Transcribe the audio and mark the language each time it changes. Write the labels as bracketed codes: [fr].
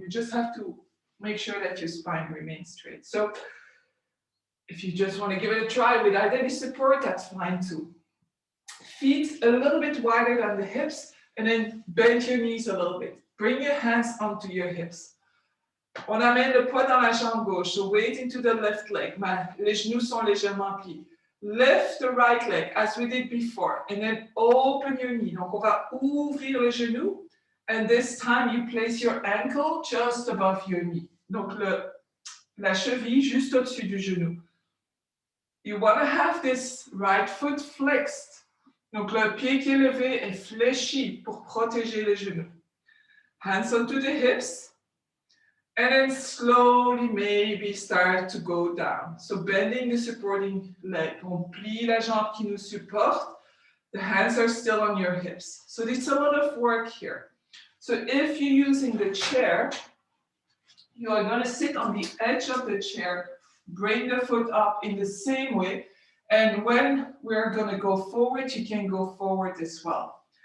[en] You just have to make sure that your spine remains straight. So if you just want to give it a try without any support, that's fine too. Feet a little bit wider than the hips, and then bend your knees a little bit. Bring your hands onto your hips. [fr] On amène le poids dans la jambe gauche, [en] so weight into the left leg. [fr] Les genoux sont légèrement pliés. [en] Lift the right leg as we did before, and then open your knee. [fr] Donc on va ouvrir le genou, [en] and this time you place your ankle just above your knee. [fr] Donc la cheville juste au-dessus du genou. [en] You want to have this right foot flexed [fr] Donc le pied qui est levé est fléchi pour protéger les genoux. [en] Hands onto the hips. And then slowly maybe start to go down. So bending the supporting leg. [fr] On plie la jambe qui nous supporte. [en] The hands are still on your hips. So it's a lot of work here. So if you're using the chair, you are going to sit on the edge of the chair, bring the foot up in the same way. And when we're going to go forward, you can go forward as well.